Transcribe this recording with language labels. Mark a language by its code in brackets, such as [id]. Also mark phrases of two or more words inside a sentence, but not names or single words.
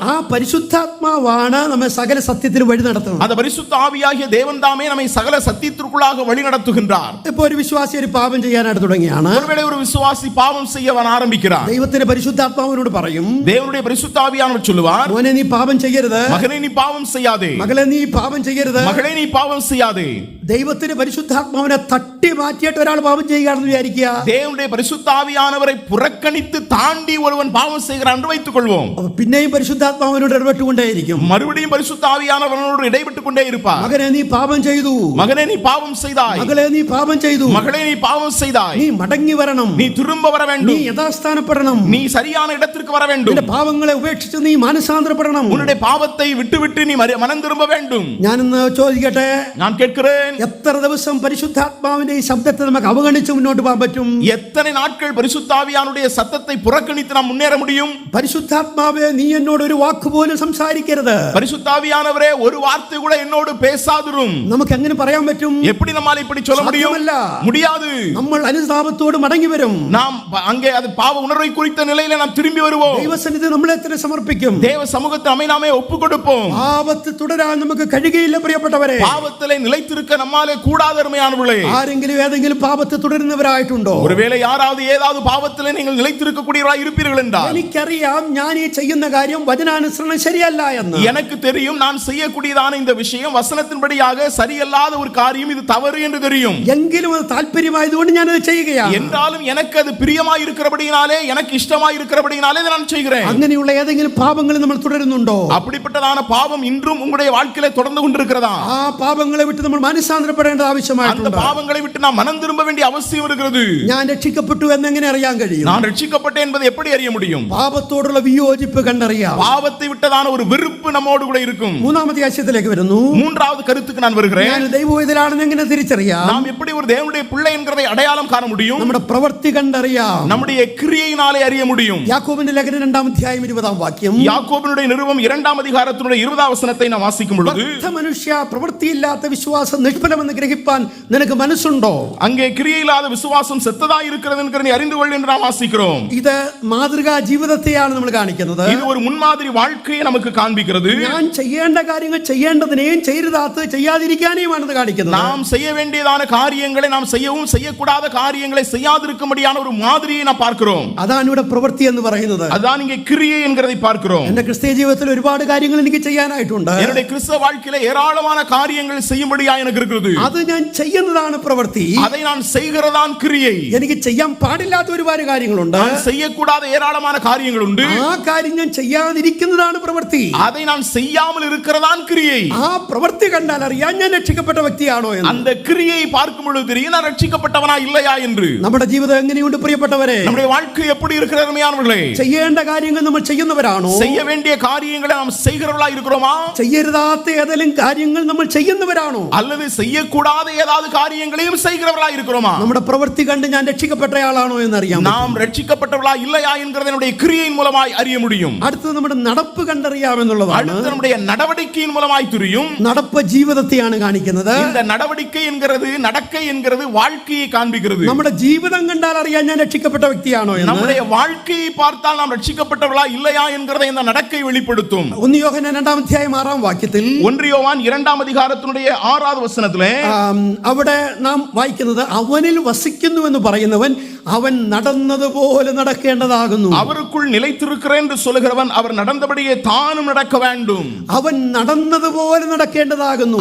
[ml] ആ പരിശുദ്ധാത്മാവാണ് നമ്മെ സകല സത്യത്തിന് വഴി നടത്തുന്നത്. [ta] அந்த பரிசுத்த ஆவியாகிய தேவன் தாமே நம்மை சகல சத்தியத்திற்குள்ளாக வழி நடத்துகின்றார். [ml] ഇപ്പോൾ ഒരു വിശ്വാസി ഒരു പാപം ചെയ്യാനായിട്ട് തുടങ്ങിയാണ്. [ta] ஒருவேளை ஒரு விசுவாசி பாவம் செய்ய அவன் ஆரம்பிக்கிறான். [ml] ദൈവത്തിന്റെ പരിശുദ്ധാത്മാവിനോട് പറയും, [ta] தேவனுடைய பரிசுத்த ஆவியானவர் சொல்லுவார், [ml] മോനെ നീ പാപം ചെയ്യരുത്, [ta] மகனே நீ பாவம் செய்யாதே, [ml] മകളെ നീ പാപം ചെയ്യരുത്. [ta] மகளே நீ பாவம் செய்யாதே. [ml] ദൈവത്തിന്റെ പരിശുദ്ധാത്മാവിനെ തട്ടി മാറ്റിയിട്ട് ഒരാൾ പാപം ചെയ്യുകയാണെന്ന് വിചാരിക്കുക. [ta] தேவனுடைய பரிசுத்த ஆவியானவரை புறக்கணித்து தாண்டி ஒருவன் பாவம் செய்கிறான் என்று வைத்துக் கொள்வோம். [ml] അപ്പൊ പിന്നെയും പരിശുദ്ധാത്മാവിനോട് ഇടപെട്ടുകൊണ്ടേയിരിക്കും. [ta] மறுபடியும் பரிசுத்த ஆவியானவரோடு இடைப்பட்டுக் கொண்டே இருப்பார். [ml] മകനെ നീ പാപം ചെയ്തു, [ta] மகனே நீ பாவம் செய்தாய், [ml] മകളെ നീ പാപം ചെയ്തു, [ta] மகளே நீ பாவம் செய்தாய், [ml] നീ മടങ്ങി വരണം, [ta] நீ திரும்ப வர [ml] നീ [ta] வேண்டும், [ml] യഥാസ്ഥാനപ്പെടണം, [ta] நீ சரியான இடத்திற்கு வர வேண்டும், [ml] നിന്റെ പാവങ്ങളെ ഉപേക്ഷിച്ച് നീ മാനസാന്തരപ്പെടണം. [ta] உன்னுடைய பாவத்தை விட்டுவிட்டு நீ மனம் திரும்ப வேண்டும். [ml] ഞാനിന്ന് ചോദിക്കട്ടെ, [ta] நான் கேட்கிறேன், [ml] എത്ര ദിവസം പരിശുദ്ധാത്മാവിന്റെ ഈ ശബ്ദത്തെ നമുക്ക് അവഗണിച്ച് മുന്നോട്ട് പോകാൻ പറ്റും? [ta] எத்தனை நாட்கள் பரிசுத்த ஆவியானுடைய சத்தத்தை புறக்கணித்து நாம் முன்னேற முடியும்? [ml] പരിശുദ്ധാത്മാവേ, നീ എന്നോട് ഒരു വാക്ക് പോലും സംസാരിക്കരുത്. [ta] பரிசுத்த ஆவியானவரே, ஒரு வார்த்தை கூட என்னோடு பேசாதிரும். [ml] നമുക്ക് എങ്ങനെ പറയാൻ പറ്റും? [ta] எப்படி நம்மால் இப்படி சொல்ல முடியும்? முடியாது. [ml] നമ്മൾ അനുതാപത്തോട് മടങ്ങി വരും. [ta] நாம் அங்கே அது பாவ உணர்வை குறித்த நிலையில நாம் திரும்பி வருவோம். [ml] ദൈവസന്നിധി നമ്മളെ തന്നെ സമർപ്പിക്കും. [ta] தேவ சமூகத்தை நம்மை நாமே ஒப்புக் கொடுப்போம். [ml] പാപത്തിൽ തുടരാൻ നമുക്ക് കഴിയുകയില്ല പ്രിയപ്പെട്ടവരെ. [ta] பாவத்திலே நிலைத்திருக்க நம்மாலே கூடாத அருமையானவர்களே. [ml] ആരെങ്കിലും ഏതെങ്കിലും പാപത്തിൽ തുടരുന്നവരായിട്ടുണ്ടോ? [ta] ஒருவேளை யாராவது ஏதாவது பாவத்திலே நீங்கள் நிலைத்திருக்க கூடியவராய் இருப்பீர்கள் என்றால், [ml] എനിക്കറിയാം ഞാൻ ഈ ചെയ്യുന്ന കാര്യം വചനാനുസരണം ശരിയല്ല എന്ന്. [ta] எனக்கு தெரியும் நான் செய்யக்கூடியதான இந்த விஷயம் வசனத்தின்படியாக சரியல்லாத ஒரு காரியம், இது தவறு என்று தெரியும். [ml] എങ്കിലും അത് താല്പര്യമായതുകൊണ്ട് ഞാൻ അത് ചെയ്യുകയാണ്. [ta] என்றாலும் எனக்கு அது பிரியமாய் இருக்கிறபடியினாலே, எனக்கு இஷ்டமாய் இருக்கிறபடியினாலே இதை நான் செய்கிறேன். [ml] അങ്ങനെയുള്ള ഏതെങ്കിലും പാപങ്ങൾ നമ്മൾ തുടരുന്നുണ്ടോ? [ta] அப்படிப்பட்டதான பாவம் இன்றும் உங்களுடைய வாழ்க்கையிலே தொடர்ந்து கொண்டிருக்கிறதா? [ml] ആ പാപങ്ങളെ വിട്ട് നമ്മൾ മാനസാന്തരപ്പെടേണ്ട [ta] அந்த [ml] ആവശ്യമായിട്ടുണ്ട്. [ta] பாவங்களை விட்டு நாம் மனம் திரும்ப வேண்டிய அவசியம் இருக்கிறது. [ml] ഞാൻ രക്ഷിക്കപ്പെട്ടു എന്നെങ്ങനെ അറിയാൻ കഴിയും? [ta] நான் ரட்சிக்கப்பட்டேன் என்பதை எப்படி அறிய முடியும்? [ml] പാപത്തോടുള്ള വിയോജിപ്പ് കണ്ടറിയാം. [ta] பாவத்தை விட்டதான ஒரு வெறுப்பு நம்மோடு கூட இருக்கும். [ml] മൂന്നാമത്തെ ആശയത്തിലേക്ക് വരുന്നു. [ta] மூன்றாவது கருத்துக்கு நான் வருகிறேன். [ml] ഞാൻ ദൈവവേദലാണെന്ന് എങ്ങനെ തിരിച്ചറിയാം? [ta] நாம் எப்படி ஒரு தேவனுடைய பிள்ளை என்கிறதை அடையாளம் காண முடியும்? [ml] നമ്മുടെ പ്രവൃത്തി കണ്ടറിയാം. [ta] நம்முடைய கிரியையினாலே அறிய முடியும். [ml] യാക്കോബിന്റെ ലേഖനം 2-ാം അധ്യായം 20-ാം വാക്യം. [ta] யாக்கோபினுடைய நிருபம் 2-ாம் அதிகாரத்தினுடைய 20-ாம் வசனத்தை நாம் வாசிக்கும் பொழுது, [ml] മനുഷ്യ, പ്രവൃത്തിയില്ലാത്ത വിശ്വാസം നിഷ്ഫലമെന്ന് ഗ്രഹിപ്പാൻ നിനക്ക് മനസ്സുണ്ടോ? [ta] அங்கே கிரியையில்லாத விசுவாசம் செத்ததா இருக்கிறது என்கிற நீ அறிந்து கொள் என்று நாம் வாசிக்கிறோம். [ml] ഇത് മാതൃകാ ജീവിതത്തെയാണ് നമ്മൾ കാണിക്കുന്നത്. [ta] இது ஒரு முன்மாதிரி வாழ்க்கையை நமக்கு காண்பிக்கிறது. [ml] ഞാൻ ചെയ്യേണ്ട കാര്യങ്ങൾ ചെയ്യേണ്ടതിനെയും ചെയ്യരുതാത്തത് ചെയ്യാതിരിക്കാനെയുമാണ് ഇത് കാണിക്കുന്നത്. [ta] நாம் செய்ய வேண்டியதான காரியங்களை நாம் செய்யவும் செய்யக்கூடாத காரியங்களை செய்யாதிருக்கும்படியான ஒரு மாதிரியை நாம் பார்க்கிறோம். [ml] അതാണ് ഇവിടെ പ്രവൃത്തി എന്ന് പറയുന്നത്. [ta] அதான் இங்கே கிரியை என்கிறதை பார்க்கிறோம். [ml] എന്റെ ക്രിസ്തീയ ജീവിതത്തിൽ ഒരുപാട് കാര്യങ്ങൾ എനിക്ക് ചെയ്യാനായിട്ടുണ്ട്. [ta] என்னுடைய கிறிஸ்தவ வாழ்க்கையில ஏராளமான காரியங்கள் செய்யும்படியா எனக்கு இருக்கிறது. [ml] അത് ഞാൻ ചെയ്യുന്നതാണ് പ്രവൃത്തി. [ta] அதை நான் செய்கிறதான் கிரியை. [ml] എനിക്ക് ചെയ്യാൻ പാടില്ലാത്ത ഒരുപാട് കാര്യങ്ങളുണ്ട്. [ta] நான் செய்யக்கூடாத ஏராளமான காரியங்கள் உண்டு. [ml] ആ കാര്യം ഞാൻ ചെയ്യാതിരിക്കുന്നതാണ് പ്രവൃത്തി. [ta] அதை நான் செய்யாமல் இருக்கிறதான் கிரியை. [ml] ആ പ്രവൃത്തി കണ്ടാൽ അറിയാൻ ഞാൻ രക്ഷിക്കപ്പെട്ട വ്യക്തിയാണോ എന്ന്. [ta] அந்த கிரியை பார்க்கும் பொழுது தெரியும் நான் ரட்சிக்கப்பட்டவனா இல்லையா என்று. [ml] നമ്മുടെ ജീവിതം എങ്ങനെയുണ്ട് പ്രിയപ്പെട്ടവരെ? [ta] நம்முடைய வாழ்க்கை எப்படி இருக்கிறது அருமையானவர்களே? [ml] ചെയ്യേണ്ട കാര്യങ്ങൾ നമ്മൾ ചെയ്യുന്നവരാണോ? [ta] செய்ய வேண்டிய காரியங்களை நாம் செய்கிறவர்களா இருக்கிறோமா? [ml] ചെയ്യരുതാത്ത ഏതെങ്കിലും കാര്യങ്ങൾ നമ്മൾ ചെയ്യുന്നവരാണോ? [ta] அல்லது செய்யக்கூடாத ஏதாவது காரியங்களையும் செய்கிறவர்களா இருக்கிறோமா? [ml] നമ്മുടെ പ്രവൃത്തി കണ്ട് ഞാൻ രക്ഷിക്കപ്പെട്ടയാളാണോ എന്ന് അറിയാം. [ta] நாம் ரட்சிக்கப்பட்டவர்களா இல்லையா என்கிறதை நம்முடைய கிரியையின் மூலமாய் அறிய முடியும். [ml] അടുത്തത് നമ്മുടെ നടപ്പ് കണ്ടറിയാം എന്നുള്ളതാണ്. [ta] அடுத்து நம்முடைய நடவடிக்கையின் மூலமாய் தெரியும். [ml] നടപ്പ് ജീവിതത്തെയാണ് കാണിക്കുന്നത്. [ta] இந்த நடவடிக்கை என்கிறது, நடக்கை என்கிறது வாழ்க்கையை காண்பிக்கிறது. [ml] നമ്മുടെ ജീവിതം കണ്ടാൽ അറിയാൻ ഞാൻ രക്ഷിക്കപ്പെട്ട വ്യക്തിയാണോ എന്ന്. [ta] நம்முடைய வாழ்க்கையை பார்த்தால் நாம் ரட்சிக்கப்பட்டவர்களா இல்லையா என்கிறதை இந்த நடக்கை வெளிப்படுத்தும். [ml] 1 യോഹന്നാൻ 2-ാം അധ്യായം 6-ാം വാക്യത്തിൽ [ta] 1 யோவான் 2-ாம் அதிகாரத்தினுடைய 6வது வசனத்திலே [ml] അവിടെ നാം വായിക്കുന്നത്, അവനിൽ വസിക്കുന്നു എന്ന് പറയുന്നവൻ അവൻ നടന്നതുപോലെ നടക്കേണ്ടതാകുന്നു. [ta] அவருக்குள் நிலைத்திருக்கிறேன் என்று சொல்கிறவன் அவர் நடந்தபடியே தானும் நடக்க வேண்டும். [ml] അവൻ നടന്നതുപോലെ നടക്കേണ്ടതാകുന്നു.